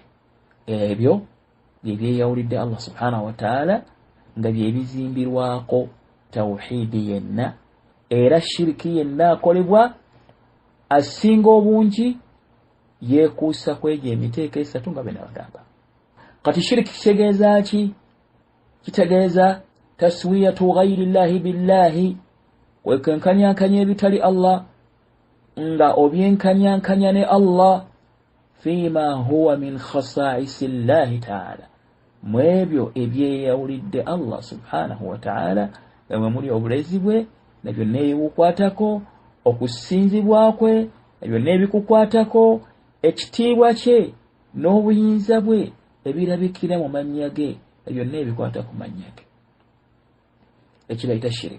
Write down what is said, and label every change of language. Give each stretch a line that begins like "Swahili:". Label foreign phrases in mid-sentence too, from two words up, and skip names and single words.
Ganda: Ebyo bye byeyawulidde Allah
Arabic: سبحانه وتعالى
Ganda: nga bye bizimbirwako tawhidi yenna, era Shiriki yenna akolebwa asinga obungi yeekuusa kwegyo emiteeko esatu nga bena bagamba. Kati Shiriki kitegeeza ki? Kitegeeza
Arabic: تسوية غير الله بالله,
Ganda: kwekenkanyankanya ebitali Allah nga obyenkanyankanya ne Allah fima
Arabic: هو من خصائص الله تعالى,
Ganda: mu ebyo ebyeyawulidde Allah
Arabic: سبحانه وتعالى,
Ganda: nga mwe muli obulezi bwe na byonna ebibukwatako, okusinzibwa kwe na byonna ebikukwatako, ekitiibwa kye n'obuyinza bwe ebirabikira mu mannya ge na byonna ebikwata ku mannya ge, ekibayita Shirik.